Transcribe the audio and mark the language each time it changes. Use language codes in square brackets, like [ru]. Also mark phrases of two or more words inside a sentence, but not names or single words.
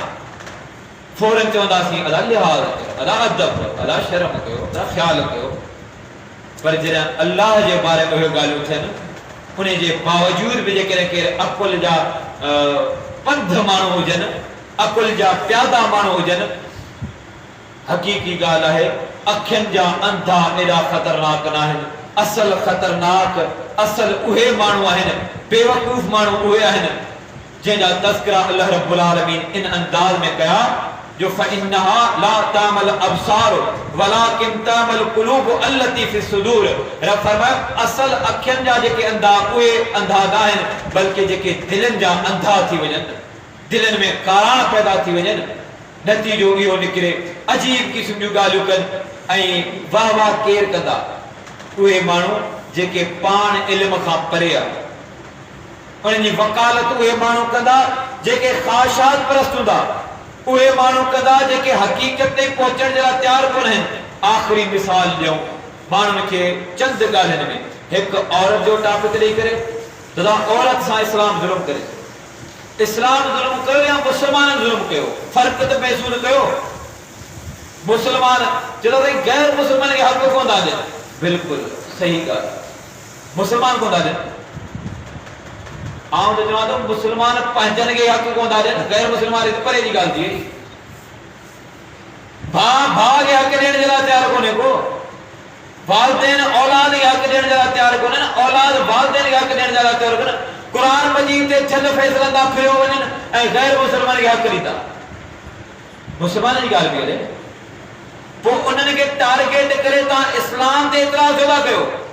[sd] फौरन चवंदासीं अला लिहाज़ कयो, अला अदब, अला शर्म कयो, अला ख़्याल कयो। पर जॾहिं अल्लाह जे बारे में उहे ॻाल्हियूं थियनि, उन जे बावजूद बि जेकॾहिं केरु अकुल जा पंध माण्हू हुजनि, अकुल जा प्यादा माण्हू हुजनि, हकीकी गाल है अखियन जा अंधा एडा खतरनाक ना है असल खतरनाक असल उहे मानू है बेवकूफ मानू उहे है जेजा तस्करा [ar] الله رب العالمين [sd] इन अंदाज में कहा जो [ar] فإنها لا تعمى الأبصار ولكن تعمى القلوب التي في الصدور. [sd] रब फरमाया असल अखियन जा जेके अंधा उहे अंधा ना है बल्कि जेके दिलन जा अंधा थी वजन दिलन में कारा पैदा थी वजन नतीजो इहो निकरे अजीब किस्म जूं ॻाल्हियूं कनि ऐं वाह वाह केर कंदा उहे माण्हू जेके पाण इल्म खां परे आहे उन्हनि जी वकालत उहे माण्हू कंदा जेके ख़्वाहिशात परस्त हूंदा उहे माण्हू कंदा जेके हक़ीक़त ते पहुचण जे लाइ तयार कोन आहिनि। आख़िरी मिसाल ॾियूं माण्हुनि खे चंद ॻाल्हियुनि में हिकु औरत जो टॉपिक ॾेई करे दादा औरत सां इस्लाम ज़ुल्म करे इस्लाम ज़ुल्म कयो या मुसलमान ज़ुल्म कयो फर्क त महसूस कयो। मुसलमान चलो भाई गैर मुसलमान के हक कोन था ॾियनि बिल्कुल सही ॻाल्हि मुसलमान कोन था ॾियनि आउं त चवां थो मुसलमान पंहिंजनि खे हक कोन था ॾियनि गैर मुसलमान जी परे जी ॻाल्हि थी वई भाउ खे हक ॾियण जे लाइ तयारु कोन्हे को वालिदैन औलाद खे हक ॾियण जे लाइ तयारु कोन्हे औलाद वालिदैन खे हक ॾियण जे लाइ तयारु कोन्हे कुरान मजीद ते छल फैसलंदा फिरियो वञनि ऐं गैर मुसलमान खे हक ॾींदा मुसलमान जी ॻाल्हि बि हले पोइ उन्हनि खे टारगेट करे तव्हां इस्लाम ते इतराज़ छो था कयो।